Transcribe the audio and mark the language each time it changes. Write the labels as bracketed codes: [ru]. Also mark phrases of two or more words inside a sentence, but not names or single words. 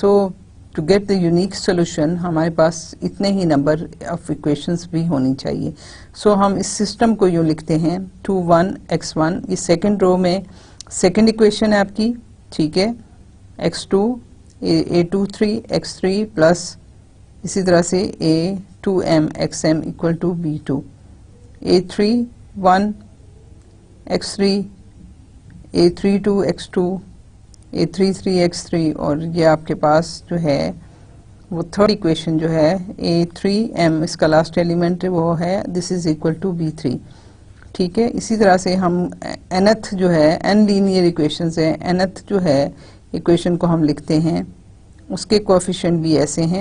[en] so to get the unique solution [hi] हमारे पास इतने ही [en] number of equations [hi] भी होनी चाहिए। सो हम इस सिस्टम को यूँ लिखते हैं 2 1 x1, ये [en] second row [hi] में [en] second equation [hi] है आपकी, ठीक है, x2 a23 x3 प्लस इसी तरह से a2m xm [en] equal to [hi] b2, a31 x3 a32 x2 a33 x3, और ये आपके पास जो है वो [en] third equation [hi] जो है a3m, इसका [en] last element [hi] वो है, [en] this is equal to [hi] b3, ठीक है। इसी तरह से हम nth जो है, n [en] linear equations [hi] है, nth जो है इक्वेशन को हम लिखते हैं, उसके कोएफिशिएंट भी ऐसे हैं।